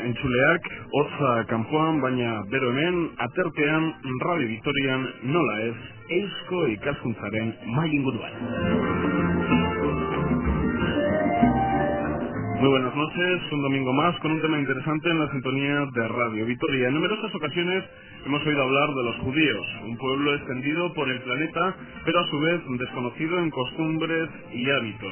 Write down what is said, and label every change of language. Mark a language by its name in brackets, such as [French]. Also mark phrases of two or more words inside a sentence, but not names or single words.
[Basque] entzuleak, hotza kanpoan, baina bero hemen, aterpean, Radio Vitorian, nola ez, eusko ikaskuntzaren mahai inguruan. [Spanish] Muy buenas noches, un domingo más con un tema interesante en la sintonía de Radio Vitoria. En numerosas ocasiones hemos oído hablar de los judíos, un pueblo extendido por el planeta, pero a su vez desconocido en costumbres y hábitos.